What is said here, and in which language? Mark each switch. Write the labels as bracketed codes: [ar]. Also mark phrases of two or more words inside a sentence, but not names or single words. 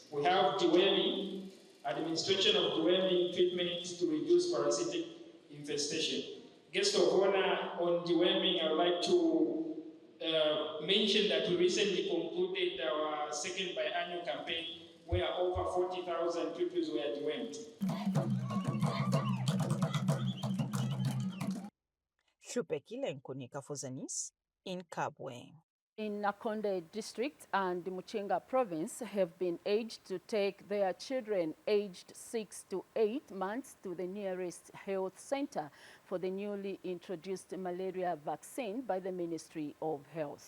[en] We have deworming, administration of deworming treatment to reduce parasitic infestation. Guest of honor on deworming, I would like to mention that we recently concluded our second biannual campaign where over 40,000 pupils were dewormed. Shupekile Nkunika for Zanis in Kabwe. In Nakonde District and the Muchinga Province have been urged to take their children aged 6 to 8 months to the nearest health center for the newly introduced malaria vaccine by the Ministry of Health.